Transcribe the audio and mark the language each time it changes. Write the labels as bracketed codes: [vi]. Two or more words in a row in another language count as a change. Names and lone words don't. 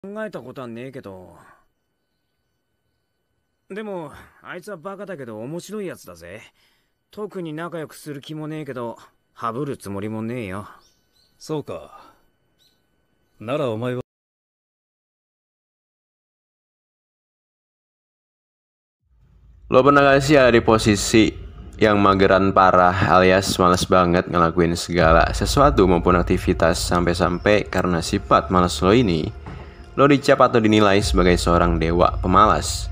[ja] 考えたことはねえけど。でも、あいつはバカだけど面白いやつだぜ。特に仲良くする気もねえけど、ハブるつもりもねえよ。そうか。ならお前は。 [id] Lo pernah gak sih ada di posisi yang mageran parah alias malas banget ngelakuin segala sesuatu maupun aktivitas sampai-sampai karena sifat malas lo ini, lo dicap atau dinilai sebagai seorang dewa pemalas.